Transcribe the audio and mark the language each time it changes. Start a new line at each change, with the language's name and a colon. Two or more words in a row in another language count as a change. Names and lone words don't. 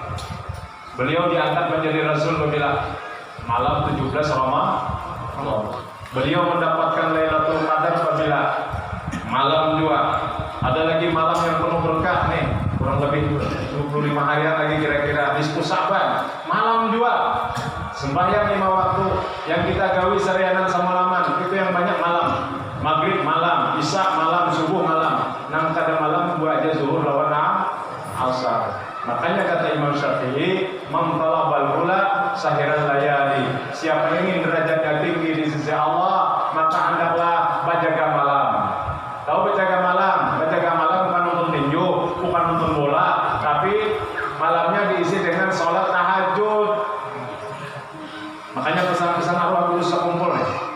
Indonesian: Beliau diangkat menjadi Rasul bila malam 17 Ramadan. Beliau mendapatkan Lailatul Qadar apabila malam 2. Ada lagi malam yang penuh berkah nih, kurang lebih 25 harian lagi kira-kira nisfu Sa'ban. Malam 2.
Banjar: Sembahyang 5 waktu yang kita gawi serianan semalaman, itu yang banyak malam. Maghrib malam, isya malam, subuh malam. Nang kada malam gua aja zuhur lawan asar.
Indonesian: Makanya kata Imam Syafi'i,
Arabic: "من طلب العلا سهر الليالي."
Indonesian: Siapa yang ingin derajatnya tinggi di sisi Allah, maka hendaklah berjaga malam. Tahu berjaga malam? Berjaga malam bukan nonton tinju, bukan nonton bola, tapi malamnya diisi dengan sholat tahajud. Makanya pesan-pesan arwah kudus sekumpul ya.